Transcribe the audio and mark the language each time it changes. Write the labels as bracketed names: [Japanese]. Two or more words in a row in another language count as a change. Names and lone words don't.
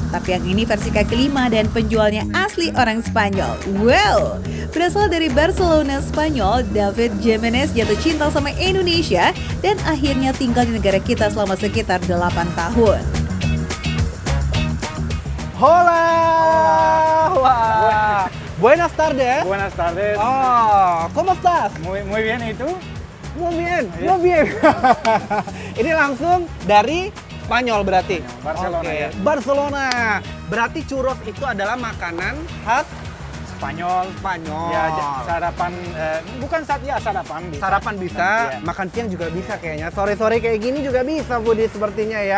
[Indonesian] Tapi yang ini versi kaki 5 dan penjualnya asli orang Spanyol. Wow! Berasal dari Barcelona, Spanyol, David Jimenez jatuh cinta sama Indonesia dan akhirnya tinggal di negara kita selama sekitar 8 tahun. [Spanish] Hola! Wah. Buenas tardes. Buenas tardes. Oh, ¿cómo estás? Muy bien, ¿y tú? Muy bien, muy bien. [Indonesian] Ini langsung dari Spanyol berarti? Barcelona, Oke. ya. Barcelona. Berarti churros itu adalah makanan khas Spanyol. Spanyol. Ya, sarapan, bukan sarapan bisa. Sarapan bisa, Iya. makan siang juga bisa kayaknya. Sore-sore kayak gini juga bisa, Budi, sepertinya ya.